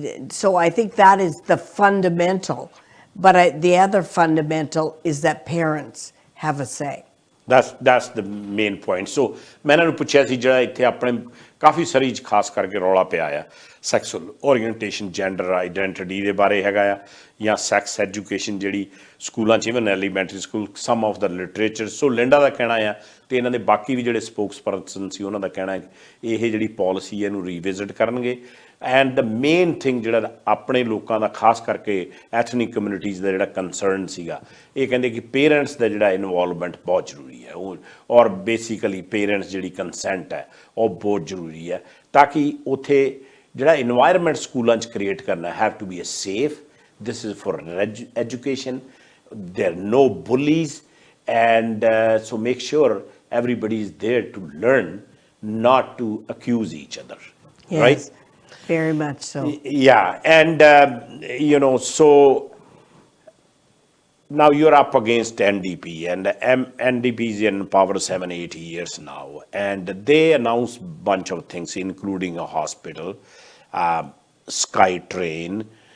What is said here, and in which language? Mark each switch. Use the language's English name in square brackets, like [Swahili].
[English] So I think that is the fundamental. But the other fundamental is that parents have a say. That's the main point. [Punjabi] So ਮੈਂ ਇਹਨਾਂ ਨੂੰ ਪੁੱਛਿਆ ਸੀ ਜਿਹੜਾ ਇੱਥੇ ਆਪਣੇ ਕਾਫੀ ਸਾਰੀ ਖਾਸ ਕਰਕੇ ਰੌਲਾ ਪਿਆ ਆ ਸੈਕਸੁਅਲ ਓਰੀਐਂਟੇਸ਼ਨ ਜੈਂਡਰ ਆਈਡੈਂਟਿਟੀ ਦੇ ਬਾਰੇ ਹੈਗਾ ਆ ਜਾਂ ਸੈਕਸ ਐਜੂਕੇਸ਼ਨ ਜਿਹੜੀ ਸਕੂਲਾਂ 'ਚ even elementary school some of ਦਾ literature. So Linda ਦਾ ਕਹਿਣਾ ਆ ਤੇ ਇਹਨਾਂ ਦੇ ਬਾਕੀ ਵੀ ਜਿਹੜੇ ਸਪੋਕਸ ਪਰਸਨ ਸੀ ਉਹਨਾਂ ਦਾ ਕਹਿਣਾ ਹੈ ਇਹ ਜਿਹੜੀ ਪਾਲਿਸੀ ਇਹਨੂੰ ਰੀਵਿਜ਼ਿਟ ਕਰਨਗੇ। [English] and the main thing [Punjabi] ਜਿਹੜਾ ਆਪਣੇ ਲੋਕਾਂ ਦਾ ਖਾਸ ਕਰਕੇ ਐਥਨਿਕ ਕਮਿਊਨਿਟੀਜ਼ ਦਾ ਜਿਹੜਾ ਕੰਸਰਨ ਸੀਗਾ ਇਹ ਕਹਿੰਦੇ ਕਿ ਪੇਰੈਂਟਸ ਦਾ ਜਿਹੜਾ ਇਨਵੋਲਵਮੈਂਟ ਬਹੁਤ ਜ਼ਰੂਰੀ ਹੈ ਉਹ ਔਰ ਬੇਸਿਕਲੀ ਪੇਰੈਂਟਸ ਜਿਹੜੀ ਕੰਸੈਂਟ ਹੈ ਉਹ ਬਹੁਤ ਜ਼ਰੂਰੀ ਹੈ ਤਾਂ ਕਿ ਉੱਥੇ ਜਿਹੜਾ ਇਨਵਾਇਰਮੈਂਟ ਸਕੂਲਾਂ 'ਚ ਕ੍ਰੀਏਟ ਕਰਨਾ [English] Have to be a safe this is for education, there are no bullies, and so make sure everybody is there to learn, not to accuse each other. Yes, right? Very much so. Yeah, and so now you're up against NDP, and NDP is in power 7-8 years now, and they announced a bunch of things, including a hospital, SkyTrain.